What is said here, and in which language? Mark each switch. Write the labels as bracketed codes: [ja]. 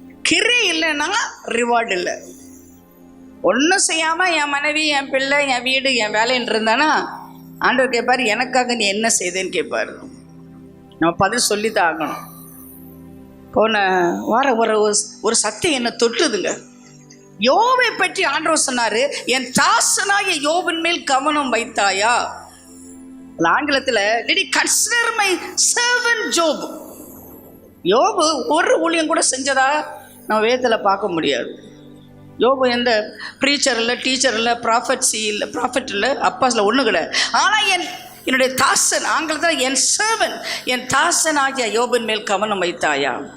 [ta] கிரியை இல்லைன்னா ரிவார்டு இல்லை. ஒன்றும் செய்யாம என் மனைவி, என் பிள்ளை, என் வீடு, என் வேலைன்னு இருந்தானா ஆண்டவர் கேட்பாரு, எனக்காக நீ என்ன செய்தேன்னு கேட்பாரு. நம்ம பதில் சொல்லித்தான் ஆகணும். போன வாரம் ஒரு சத்தியம் என்ன தொட்டுதுங்க. யோபை பற்றி ஆண்டவர் சொன்னாரு, என் தாசனாகிய யோபின் மேல் கவனம் வைத்தாயா? ஆங்கிலத்தில் [en] did you consider my servant Job? [ta] யோபு ஒரு ஊழியம் கூட செஞ்சதா நம்ம வேதத்தில் பார்க்க முடியாது. யோபு எந்த ப்ரீச்சர் இல்லை, டீச்சர் இல்லை, ப்ராஃபட்ஸி இல்லை, ப்ராஃபட் இல்லை, அப்பாஸில் ஒன்று கிடையாது. ஆனால் என்னுடைய தாசன், ஆங்கிலத்தில் என் சர்வன், என் தாசன் ஆகிய யோபின் மேல் கவனம் வைத்தாயா?